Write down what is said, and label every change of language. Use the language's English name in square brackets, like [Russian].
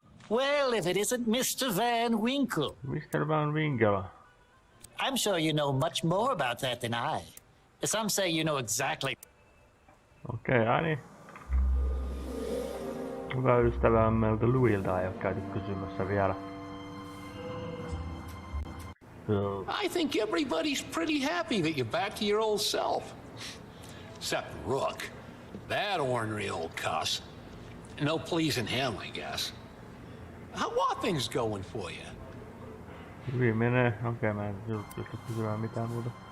[English] Well, if it isn't Mr. Van Winkle. Mr. Van Winkle. I'm sure you know much more about that than I. Some say you know exactly. [Finnish] Okei, niin. Hyvä ystävämmeltä Louilta ei ole käyty kysymässä vielä. [English] I think everybody's pretty happy that you're back to your old self. Except Rook. That ornery old cuss. No pleasing him, I guess. How are things going for you? [Finnish] Hyvin menee. Okei, mä en pysty kysymään mitään muuta.